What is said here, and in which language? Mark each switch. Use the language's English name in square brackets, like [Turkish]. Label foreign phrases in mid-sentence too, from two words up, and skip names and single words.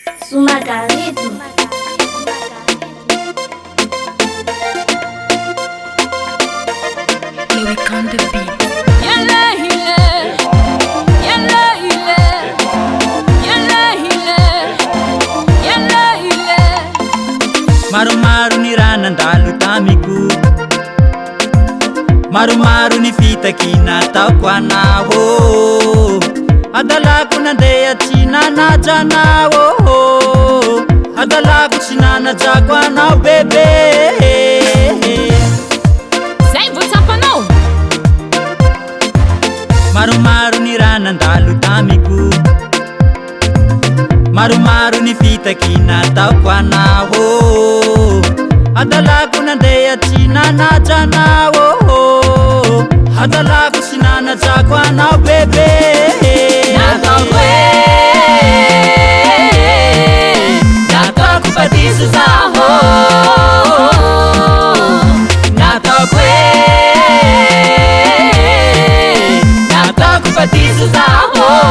[Malagasy] Sumagarito. [English] Lyric on the beat. [Malagasy] Maru-maru ni ranandalo tamiko, maru-maru ni fitaky nataoko anao. Adalako nandeha tsy nanajana adalako tsy nanajako anao bebe. Zay vao tsapanao. Maru-maru ni ranandalo tamiko, maru-maru ni fitaky nataoko anao. Adalako nandeha tsy nanajana adalako tsy nanajako anao bebe. Nataoko fadiso zaho, nataoko fadiso zaho.